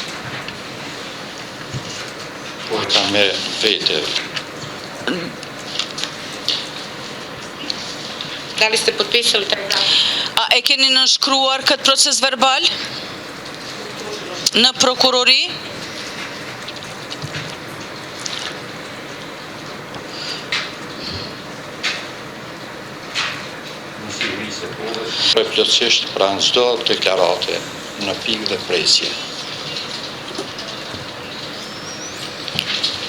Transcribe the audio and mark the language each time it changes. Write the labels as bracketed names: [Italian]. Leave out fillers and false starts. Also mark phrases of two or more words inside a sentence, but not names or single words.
[Albanian] Po e kam me vete. [Serbian] Da li ste potpisali taj [Albanian] A e keni nënshkruar këtë proces verbal në prokurori? Plotësisht pranë çdo deklarate në pikë dhe presje.